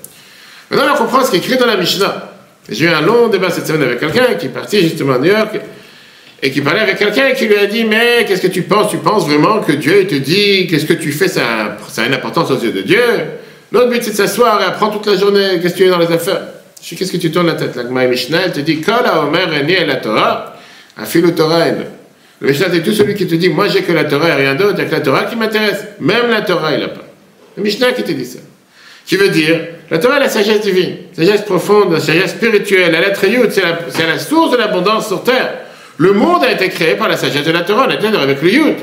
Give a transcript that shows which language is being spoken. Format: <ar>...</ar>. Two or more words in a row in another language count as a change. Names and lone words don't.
<fr>Maintenant on comprend ce qui est écrit dans la Mishnah. J'ai eu un long débat cette semaine avec quelqu'un qui est parti justement à New York, et qui parlait avec quelqu'un qui lui a dit « Mais qu'est-ce que tu penses? Tu penses vraiment que Dieu te dit qu'est-ce que tu fais, ça a une importance aux yeux de Dieu? L'autre but c'est de s'asseoir et apprendre toute la journée, qu'est-ce que tu es dans les affaires? » Je dis « Qu'est-ce que tu tournes la tête? » La Gemara Mishnah, elle te dit «</fr> <he>כל האומר אין לי אלא תורה אפילו תורה אין.</he> <fr>» Le Mishnah c'est tout celui qui te dit « Moi j'ai que la Torah et rien d'autre, il n'y a que la Torah qui m'intéresse. » Même la Torah il n'a pas. Le Mishnah qui te dit ça. Qui veut dire, la Torah est la sagesse divine, la sagesse profonde, la sagesse spirituelle, la lettre Yud, c'est la source de l'abondance sur terre. Le monde a été créé par la sagesse de la Torah, on a dit avec le Yud.</fr>